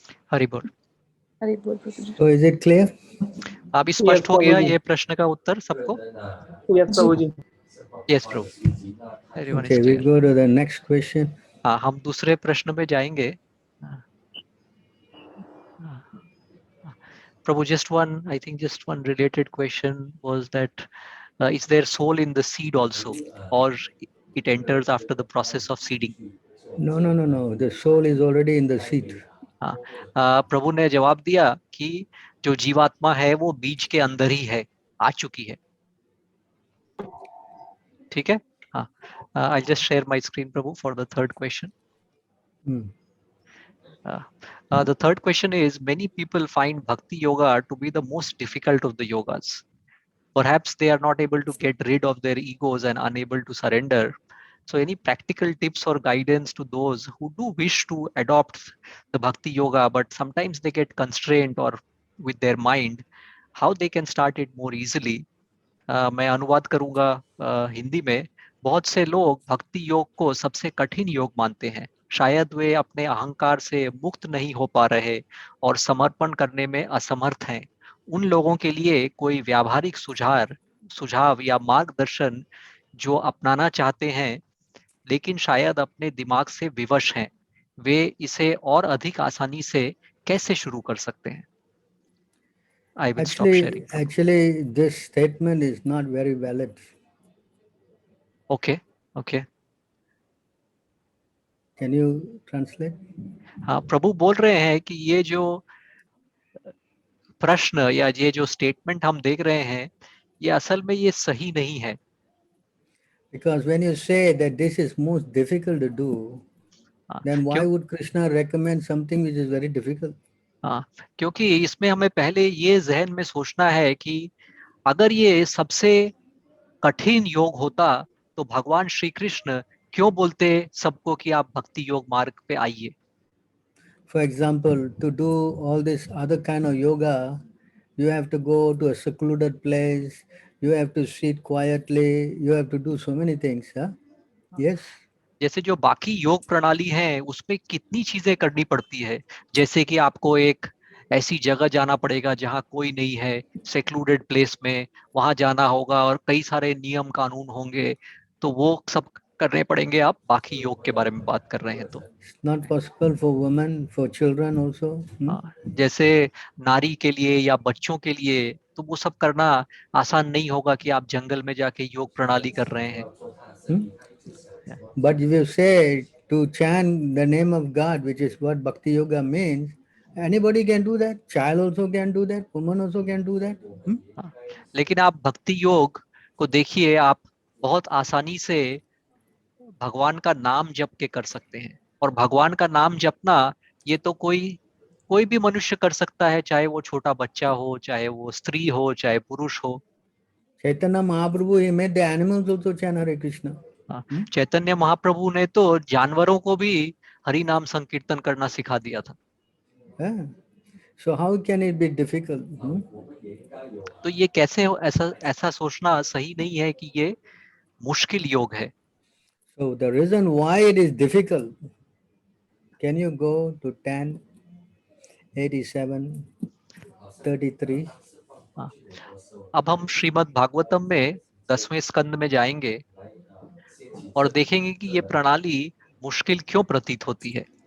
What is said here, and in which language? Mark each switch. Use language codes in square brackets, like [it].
[hi] हरि बोल। हरि बोल प्रभु जी। [en] So is it clear? [hi] अभी स्पष्ट हो गया ये प्रश्न का उत्तर सबको? [en] yes [hi] Prabhu ji. [en] Yes Prabhu, everyone is Okay, we clear. go to the next question. [hi] हाँ, हम दूसरे प्रश्न पे जाएंगे। [en] प्रभु, I think just one related question was that is there soul in the seed also, or it enters after the process of seeding? No. The soul is already in the seed. [hi] हाँ, प्रभु ने जवाब दिया कि जो जीवात्मा है वो बीज के अंदर ही है, आ चुकी है। ठीक है, हाँ। [en] I'll just share my screen, Prabhu, for the third question. The third question is, many people find Bhakti Yoga to be the most difficult of the yogas. Perhaps they are not able to get rid of their egos and unable to surrender. So any practical tips or guidance to those who do wish to adopt the Bhakti Yoga, but sometimes they get constrained or with their mind, how they can start it more easily? [hi] मैं अनुवाद करूंगा हिंदी में। बहुत से लोग भक्ति योग को सबसे कठिन योग मानते हैं। शायद वे अपने अहंकार से मुक्त नहीं हो पा रहे और समर्पण करने में असमर्थ हैं। उन लोगों के लिए कोई व्यावहारिक सुझाव या मार्गदर्शन जो अपनाना चाहते हैं लेकिन शायद अपने दिमाग से विवश हैं, वे इसे और अधिक आसानी से कैसे शुरू कर सकते हैं? [en] I will stop sharing. Actually, this statement is not very valid. Okay. Can you translate? [hi] हाँ, प्रभु बोल रहे हैं कि ये जो प्रश्न या ये जो स्टेटमेंट हम देख रहे हैं, ये असल में ये सही नहीं है। [en] Because when you say that this is most difficult to do, then why would Krishna recommend something which is very difficult? [hi] हाँ, क्योंकि इसमें हमें पहले ये जहन में सोचना है कि अगर ये सबसे कठिन योग होता तो भगवान श्री कृष्ण क्यों बोलते सबको कि आप भक्ति योग मार्ग पे आइए? [en] For example, to do all this other kind of yoga, you have to go to a secluded place, you have to sit quietly, you have to do so many things. Huh? Yes. [hi] जैसे जो बाकी योग प्रणाली है उसमें कितनी चीजें करनी पड़ती है, जैसे कि आपको एक ऐसी जगह जाना पड़ेगा जहाँ कोई नहीं है, सेक्लूडेड प्लेस में वहां जाना होगा और कई सारे नियम कानून होंगे, तो वो सब करने पड़ेंगे। आप बाकी योग के बारे में बात कर रहे हैं तो [en] not possible for women, for children also. [hi] जैसे नारी के लिए या बच्चों के लिए तो वो सब करना आसान नहीं होगा कि आप जंगल में जाके योग प्रणाली कर रहे हैं। [en] But if you say to chant the name of God, which is what Bhakti Yoga means, anybody can do that. Child also can do that. Woman also can do that. [hi] लेकिन आप भक्ति योग को देखिए, आप बहुत आसानी से भगवान का नाम जप के कर सकते हैं, और भगवान का नाम जपना ये तो कोई भी मनुष्य कर सकता है, चाहे वो छोटा बच्चा हो, चाहे वो स्त्री हो, चाहे पुरुष हो। [en] Chaitanya Mahaprabhu, he made the animals also chant Hare Krishna. [hi] Chaitanya Mahaprabhu ने तो जानवरों को भी हरि नाम संकीर्तन करना सिखा दिया था। [en] So how can it be difficult? [hi] तो ये कैसे ऐसा सोचना सही नहीं है कि ये मुश्किल योग है। [en] So the reason why it is difficult, can you go to 10, 87, 33? [hi] अब हम श्रीमद् भागवतम में 10वें स्कंद में जाएंगे और देखेंगे कि ये प्रणाली मुश्किल क्यों प्रतीत होती है।